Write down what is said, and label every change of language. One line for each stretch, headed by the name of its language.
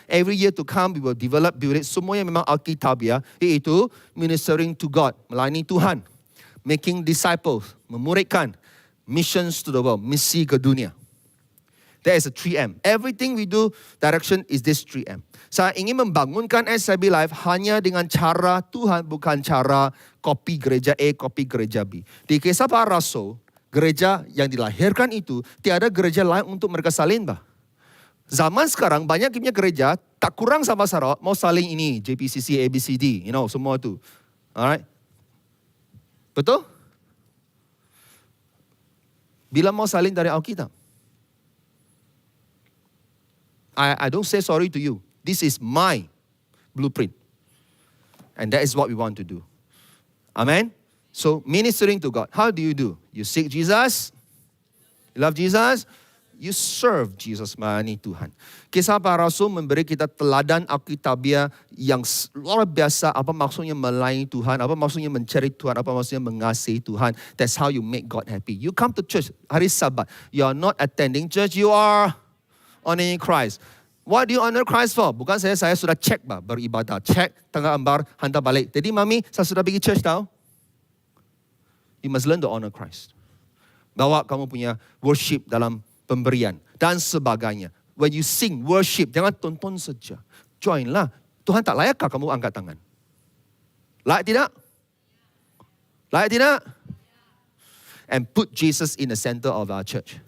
English: Every year to come, we will develop, build it.
Malay: Semua yang memang Alkitabiah, iaitu
English: ministering to God,
Malay: melayani Tuhan,
English: making disciples,
Malay: memuridkan,
English: missions to the world,
Malay: misi ke dunia.
English: There is a 3M. Everything we do, direction is this 3M.
Malay: Saya ingin membangunkan SIB Live hanya dengan cara Tuhan, bukan cara copy gereja A, copy gereja B. Di Kisah Para Rasul, gereja yang dilahirkan itu, tiada gereja lain untuk mereka salin bah. Zaman sekarang banyak punya gereja tak kurang sama Sarawak mau saling ini JPCC, ABCD, semua tu.
English: Alright?
Malay: Betul? Bila mau salin dari Alkitab.
English: I don't say sorry to you. This is my blueprint. And that is what we want to do. Amen? So, ministering to God. How do? You seek Jesus. You love Jesus. You serve Jesus
Malay: melayani Tuhan. Kisah para Rasul memberi kita teladan Alkitabiah yang luar biasa. Apa maksudnya melayani Tuhan, apa maksudnya mencari Tuhan, apa maksudnya mengasihi Tuhan.
English: That's how you make God happy. You come to church
Malay: hari Sabat.
English: You are not attending church, you are honoring Christ. What do you honor Christ for?
Malay: Bukan saya sudah cek beribadah. Cek, tengah ambar, hantar balik. Jadi mami, saya sudah pergi church tahu.
English: You must learn to honor Christ.
Malay: Bawa kamu punya worship dalam pemberian dan sebagainya.
English: When you sing worship,
Malay: jangan tonton saja.
English: Join lah.
Malay: Tuhan tak layakkah kamu angkat tangan? Layak tidak? Layak tidak?
English: And put Jesus in the center of our church.